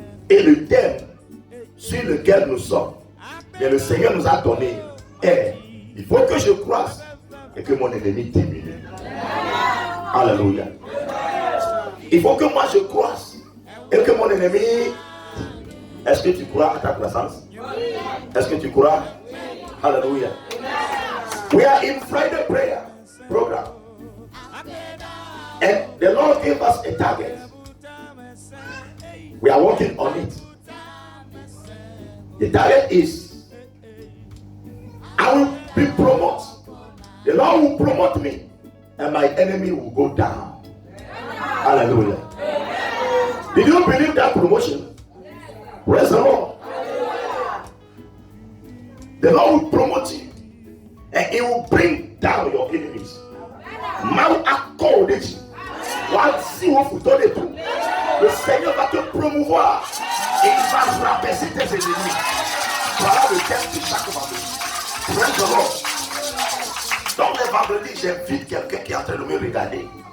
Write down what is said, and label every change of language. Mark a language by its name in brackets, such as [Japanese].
[French] Et le thème sur lequel nous sommes, que le Seigneur nous a donné est: il faut que je croisse et que mon ennemi diminue. Alléluia. Il faut que moi je croisse et que mon ennemi. Est-ce que tu crois à ta croissance? Est-ce que tu crois? Hallelujah. [English] We are in Friday prayer program, and the Lord gave us a target. We are working on it. The target is I will be promoted. The Lord will promote me, and my enemy will go down. Hallelujah. Did you believe that promotion? Praise the Lord. The Lord will promote you, and He will bring down your enemies. [French] Mal accordé. Voici où vous donnez tout. Le Seigneur va te promouvoir et il va rabaisser tes ennemis. Voilà le thème de chaque vendredi. [English] Praise the Lord. [French] Donc les vendredis, j'invite quelqu'un qui est en train de me regarder.